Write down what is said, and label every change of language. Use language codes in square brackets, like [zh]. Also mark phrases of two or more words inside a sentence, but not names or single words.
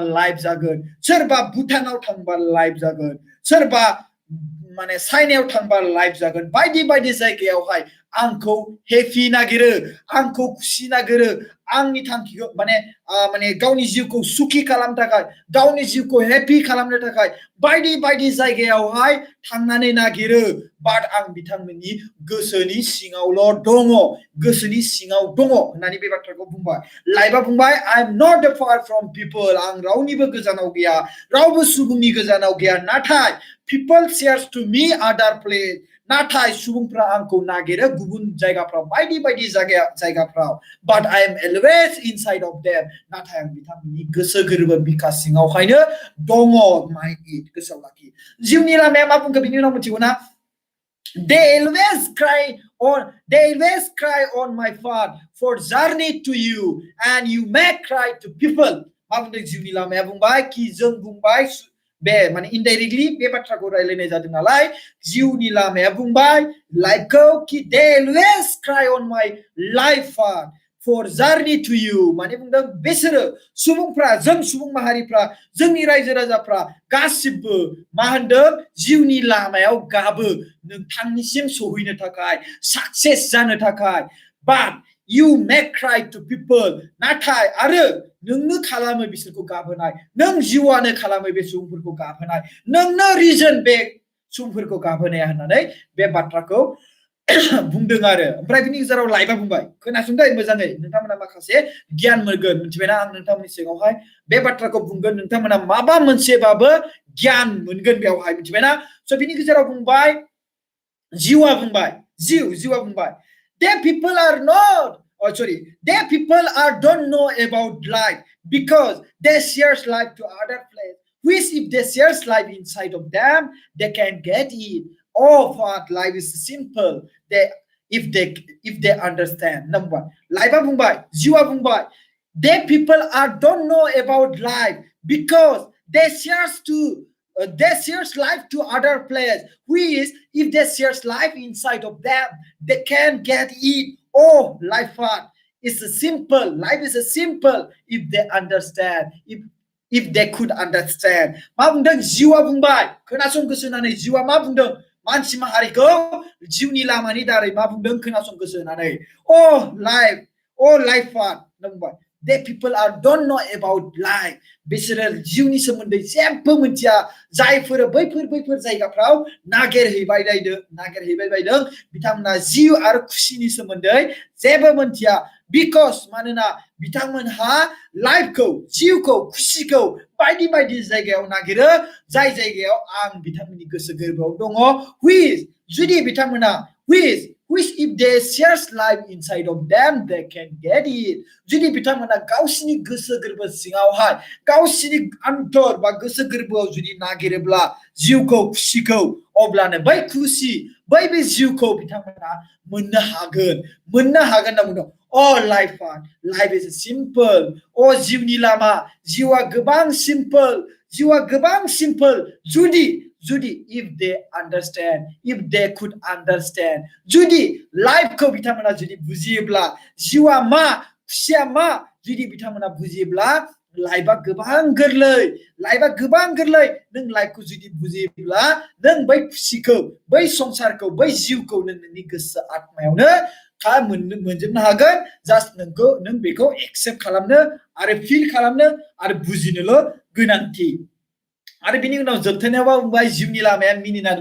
[brx] लाइफ जागोन सोरबा भुटानाव थांबा लाइफ जागोन सोरबा माने चाइनायाव थांबा लाइफ जागोन बायदि बायदि जायगायावहाय आंखौ हेपि नागिरो आंखौ खुसि नागिरो आंनि थांखिखौ माने गावनि जिउखौ सुखि खालामनो थाखाय गावनि जिउखौ हेपि खालामनो थाखाय बायदि बायदि जायगायावहाय थांनानै नागिरो बाट आं बिथांमोननि गोसोनि सिङावल' दङ होननानै बे बाथ्राखौ बुंबाय लाइफआ बुंबाय [en] I am not far from people [brx] आं रावनिबो गोजानाव गैया रावबो सुबुंनि गोजानाव गैया नाथाय [en] people shares to me other place [brx] नाथाय सुबुंफ्रा आंखौ नागिरो गुबुन जायगाफ्राव बायदि बायदि जायगाफ्राव [en] but I am always inside of them [brx] नाथाय आं बिथांमोननि गोसो गोरबो बिखा सिङावहायनो दङ [en] mind it [brx] गोसोआव लाखि जिउनि लामाया मा बुंखो बिनि उनाव मिथिगौ ना [en] They always cry on my path for journey to you and you may cry to people [brx] मा बुंदों जिउनि लामाया बुंबाय कि जों बुंबाय बे माने इनडाइरेक्टली बे बाथ्राखौ रायलायनाय जादों नालाय जिउनि लामाया बुंबाय लाइफखौ कि [en] they always cry on my life path for journey to you [brx] माने बुंदों बिसोरो सुबुंफ्रा जों सुबुं माहारिफ्रा जोंनि रायजो राजाफ्रा गासिबो मा होनदों जिउनि लामायाव गाबो नोंथांनिसिम सहैनो थाखाय साक्सेस जानो थाखाय [en] but you may cry to people [brx] नाथाय आरो नोंनो खालामो बिसोरखौ गाबहोनाय नों जिउआनो खालामो बे सुबुंफोरखौ गाबहोनाय नोंनो रिजन बे सुबुंफोरखौ गाबहोनाया होननानै बे बाथ्राखौ बुंदों आरो ओमफ्राय बिनि गेजेराव लाइफआ बुंबाय खोनासंदो मोजाङै नोंथांमोना माखासे गियान मोनगोन मिथिबायना आं नोंथांमोननि सिगाङावहाय बे बाथ्राखौ बुंगोन नोंथांमोना माबा मोनसेबाबो गियान मोनगोन बेवहाय मिथिबायना स' बिनि गेजेराव बुंबाय जिउआ बुंबाय [en] they people don't know about life because they shares life to other place which if they shares life inside of them they can get it oh what life is simple if they understand number one life [brx] बुंबाय जिउआ बुंबाय [en] they people don't know about life because they shares life to other players which if they shares life inside of them they can get it oh life is simple life is simple if they understand if they could understand [brx] मा बुंदों जिउआ बुंबाय खोनासं गोसो होनानै जिउआ मा बुंदों मानसि माहारिखौ जिउनि लामानि दारै मा बुंदों खोनासं गोसो होनानै [en] oh life [brx] नंबाय [en] they people don't know about life [brx] बिसोरो जिउनि सोमोन्दै जेबो मिथिया जायफोर बैफोर जायगाफ्राव नागिरहैबाय बायदों बिथांमोना जिउ आरो खुसिनि सोमोन्दै जेबो मिथिया बिकज मानोना बिथांमोनहा लाइफखौ जिउखौ खुसिखौ बायदि बायदि जायगायाव नागिरो जाय जायगायाव आं बिथांमोननि गोसो गोरबोआव दङ which जुदि बिथांमोना [en] which if they shares life inside of them they can get it [brx] जुदि बिथांमोना गावसिनि गोसो गोरबो सिङावहाय गावसिनि आन्तर बा गोसो गोरबोआव जुदि नागिरोब्ला जिउखौ खुसिखौ अब्लानो बै खुसि बै बे जिउखौ बिथांमोना मोननो हागोन होनना बुंदों [en] life is simple [brx] जिउनि लामा जिउआ गोबां सिम्पल जुदि [en] if they could understand [brx] जुदि लाइफखौ बिथांमोना जुदि बुजियोब्ला जिउआ मा खुसिया मा जुदि बिथांमोना बुजियोब्ला लाइफआ गोबां गोरलै नों लाइफखौ जुदि बुजियोब्ला नों बै खुसिखौ बै संसारखौ बै जिउखौ नोंनि गोसो आत्मायावनो मोनजोबनो हागोन जास्ट नों बेखौ एक्सेप्ट खालामनो आरो फिल खालामनो आरो बुजिनोल' गोनांथि आरो बिनि उनाव जोबथारनायावबा बुंबाय जिउनि लामाया मिनिनानै